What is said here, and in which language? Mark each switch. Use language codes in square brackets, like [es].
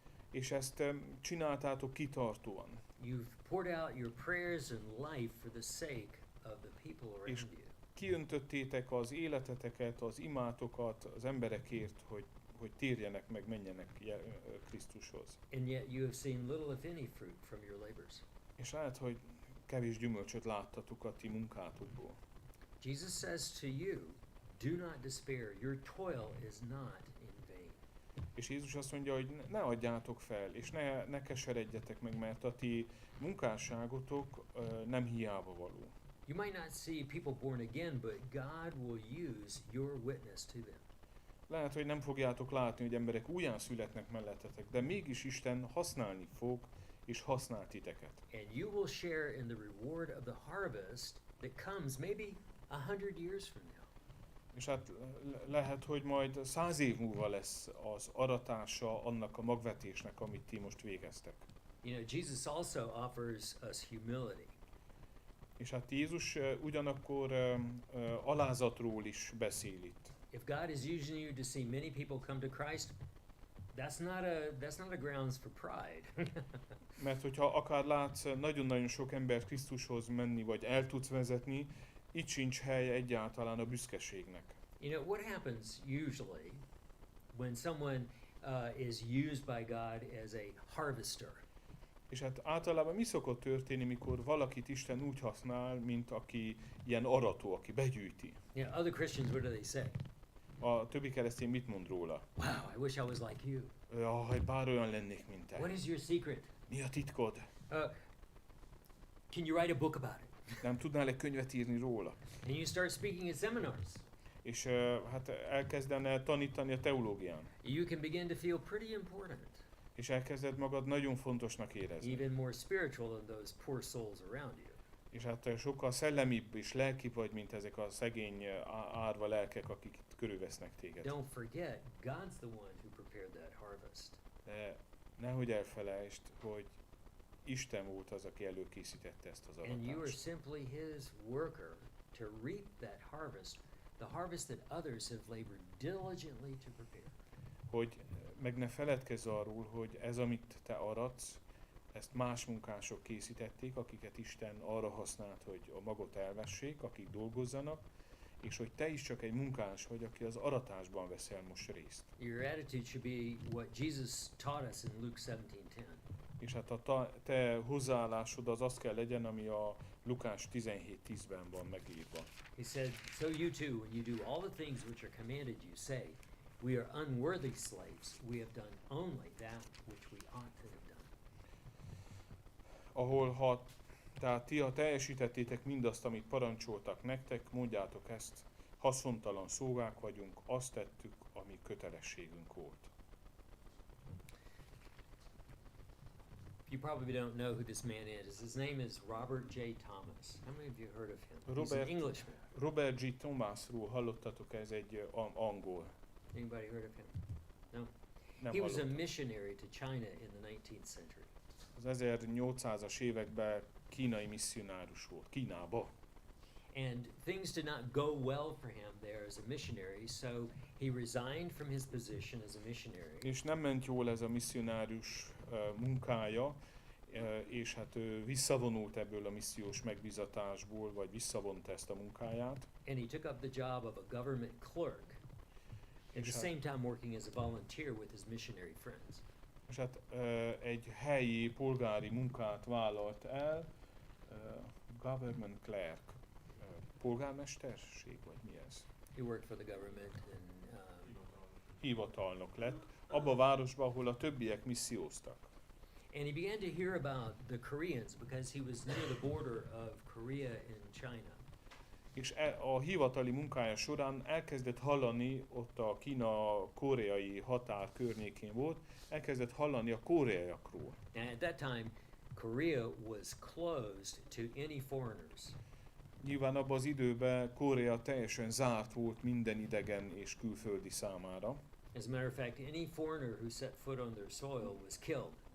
[hu] És ezt csináltátok kitartóan. [en] You've poured out your prayers and life for the sake of the people around [hu] És [en] you. [hu] kiöntöttétek az életeteket, az imátokat az emberekért, hogy térjenek meg, menjenek Krisztushoz. [en] And yet you have seen little if any fruit from your labors. [hu] És lehet, hogy kevés gyümölcsöt láttatok a ti munkátokból. [en] Jesus says to you, do not despair, your toil is not in vain. [hu] És Jézus azt mondja, hogy ne adjátok fel, és ne keseredjetek meg, mert a ti munkásságotok nem hiába való. [en] You might not see people born again, but God will use your witness to them. [hu] Lehet, hogy nem fogjátok látni, hogy emberek újján születnek mellettetek, de mégis Isten használni fog, és használ titeket. [en] And you will share in the reward of the harvest that comes maybe 100 years from now. [hu] És hát lehet, hogy majd 100 év múlva lesz az aratása annak a magvetésnek, amit ti most végeztek. [en] You know, Jesus also offers us humility. [hu] És hát Jézus ugyanakkor alázatról is beszél itt. [en] If God is using you to see many people come to Christ, that's not a grounds for pride. [hu] Mert hogyha akár látsz nagyon-nagyon sok embert Krisztushoz menni, vagy el tudsz vezetni, itt sincs hely egyáltalán a büszkeségnek. [en] You know, what happens usually when someone is used by God as a harvester? [hu] És hát általában mi szokott történni, mikor valakit Isten úgy használ, mint aki ilyen arató, aki begyűjti? [en] You know, other Christians, what do they say? [hu] A többi keresztény mit mond róla? [en] Wow, I wish I was like you. [hu] Jaj, bár olyan lennék, mint te. [en] What is your secret? [hu] Mi a titkod? [en] Can you write a book about it? [hu] Nem tudnál egy könyvet írni róla? [en] And you start speaking at seminars. [hu] És hát elkezdene tanítani a teológián. [en] You can begin to feel pretty important. [hu] És elkezded magad nagyon fontosnak érezni. [en] Even more spiritual than those poor souls around you. [hu] És hát sokkal szellemibb és lelkibb vagy, mint ezek a szegény árva lelkek, akik itt körülvesznek téged. [en] Don't forget, God's the one who prepared that harvest. [hu] De nehogy elfelejtsd, hogy Isten volt az, aki előkészítette ezt az [en] And you are [hu] aratást. [en] simply his worker to reap that harvest, the harvest that others have labored diligently to prepare. [hu] Hogy meg ne feledkezz arról, hogy ez, amit te aratsz, ezt más munkások készítették, akiket Isten arra használt, hogy a magot elvessék, akik dolgozzanak, és hogy te is csak egy munkás vagy, aki az aratásban veszel most részt. [en] Your attitude should be what Jesus taught us in Luke 17:10. [hu] És hát a te hozzáállásod az kell legyen, ami a Lukás 17:10-ben van megírva. [en] He said, so you too, when you do all the things which are commanded you, say, we are unworthy slaves, we have done only that which we ought to have done. [hu] Ahol tehát ti, ha teljesítettétek mindazt, amit parancsoltak nektek, mondjátok ezt, haszontalan szolgák vagyunk, azt tettük, ami kötelességünk volt. [en] You probably don't know who this man is. His name is Robert J. Thomas. How many of you heard of him? He's an Englishman. Robert G. [hu] Thomasról hallottatok, ez egy angol. [en] Anybody heard of him? No? [hu] Nem [en] He was a [hu] hallottam. [en] missionary to China in the 19th century. [hu] Az 1800-as években kínai misszionárus volt, Kínába. [en] And things did not go well for him there as a missionary, so he resigned from his position as a missionary. [hu] És nem ment jól ez a misszionárius munkája, és hát ő visszavonult ebből a missziós megbízatásból, vagy visszavonta ezt a munkáját. [en] And he took up the job of a government clerk, at the same time working as a volunteer with his missionary friends. [hu] És hát egy helyi polgári munkát vállalt el, [en] government clerk, [hu] polgármesterség, vagy mi ez? [en] He worked for the government and [hu] Hivatalnok lett, abba a városba, ahol a többiek misszióztak. [en] and he began to hear about the Koreans because he was near the border of Korea and China. [hu] És a hivatali munkája során elkezdett hallani, ott a Kína-koreai határ környékén volt, elkezdett hallani a koreaiakról. [en] And at that time, Korea was closed to any foreigners. [hu] Nyilván abban az időben Korea teljesen zárt volt minden idegen és külföldi számára. [en] As a matter of fact, any foreigner who set foot on their soil was killed.